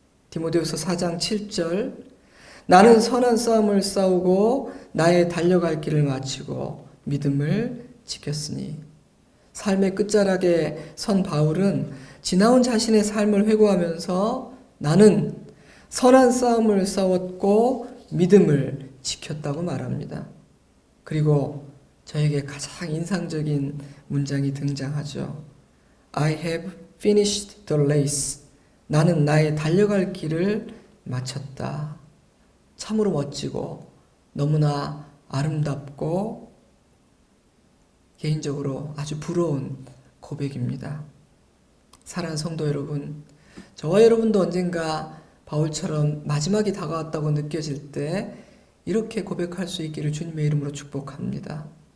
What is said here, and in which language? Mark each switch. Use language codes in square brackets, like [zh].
[ko] 디모데후서 4장 7절 나는 선한 싸움을 싸우고 나의 달려갈 길을 마치고 믿음을 지켰으니 삶의 끝자락에 선 바울은 지나온 자신의 삶을 회고하면서 나는 선한 싸움을 싸웠고 믿음을 지켰다고 말합니다. 그리고 저에게 가장 인상적인 문장이 등장하죠. [en] I have finished the race. [ko] 나는 나의 달려갈 길을 마쳤다. 참으로 멋지고 너무나 아름답고 개인적으로 아주 부러운 고백입니다. 사랑하는 성도 여러분, 저와 여러분도 언젠가 바울처럼 마지막이 다가왔다고 느껴질 때 이렇게 고백할 수 있기를 주님의 이름으로 축복합니다.